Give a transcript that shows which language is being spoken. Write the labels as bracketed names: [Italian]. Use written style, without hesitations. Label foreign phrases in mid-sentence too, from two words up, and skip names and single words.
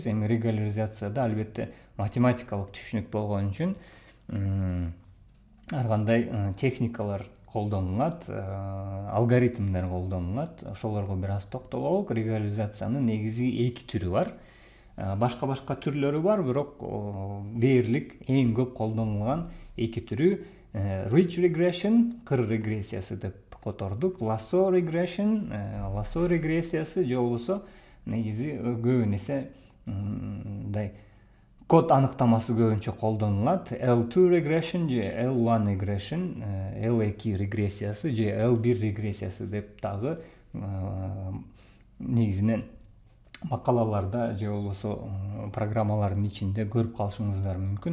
[Kyrgyz] Эми регуляризацияда албетте математикалык түшүнүк болгон үчүн ар кандай техникалар колдонулат, алгоритмдер колдонулат. Ошолорго бир аз токтололук. Регуляризациянын негизи 2 түрү бар. Башка түрлөрү бар, бирок дээрлик эң көп колдонулган 2 түрү [English] rich regression, [Kyrgyz] кыр регрессиясы деп котордук. [English] Lasso regression, [Kyrgyz] lasso регрессиясы же болбосо негизи көбүн эсе код аныктамасы көбүнчө колдонулат. [English] L2 regression [Kyrgyz] же [English] L1 regression, [Kyrgyz] L2 регрессиясы же L1 регрессиясы деп дагы негизинен макалаларда же болбосо программалардын ичинде көрүп калышыңыздар мүмкүн.